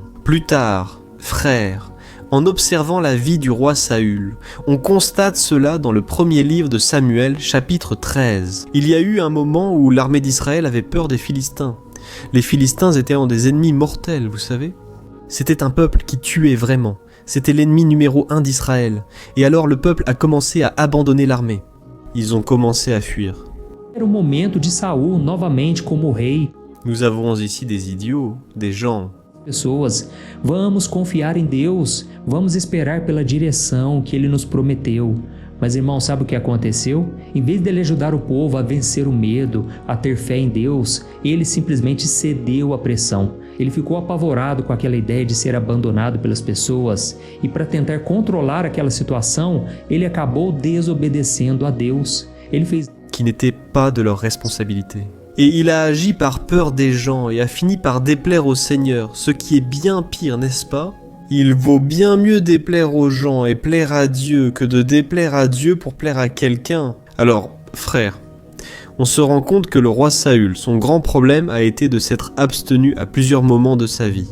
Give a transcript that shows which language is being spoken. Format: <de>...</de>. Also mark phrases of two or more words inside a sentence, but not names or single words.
<fr>Plus tard, frères, en observant la vie du roi Saül, on constate cela dans le premier livre de Samuel, chapitre 13. Il y a eu un moment où l'armée d'Israël avait peur des Philistins. Les Philistins étaient des ennemis mortels, vous savez. C'était un peuple qui tuait vraiment. C'était l'ennemi numéro 1 d'Israël. Et alors le peuple a commencé à abandonner l'armée. Ils ont commencé à fuir.</fr> <pt>Era o momento de Saul novamente como rei.</pt> <fr>Nous avons ici des idiots, des gens.</fr> <pt>Pessoas, vamos confiar em Deus, vamos esperar pela direção que Ele nos prometeu. Mas irmão, sabe o que aconteceu? Em vez dele ajudar o povo a vencer o medo, a ter fé em Deus, ele simplesmente cedeu à pressão. Ele ficou apavorado com aquela ideia de ser abandonado pelas pessoas e para tentar controlar aquela situação, ele acabou desobedecendo a Deus. Ele fez</pt> <fr>qui n'étaient pas de leur responsabilité. Et il a agi par peur des gens et a fini par déplaire au Seigneur, ce qui est bien pire, n'est-ce pas ? Il vaut bien mieux déplaire aux gens et plaire à Dieu que de déplaire à Dieu pour plaire à quelqu'un. Alors, frère, on se rend compte que le roi Saül, son grand problème a été de s'être abstenu à plusieurs moments de sa vie.</fr>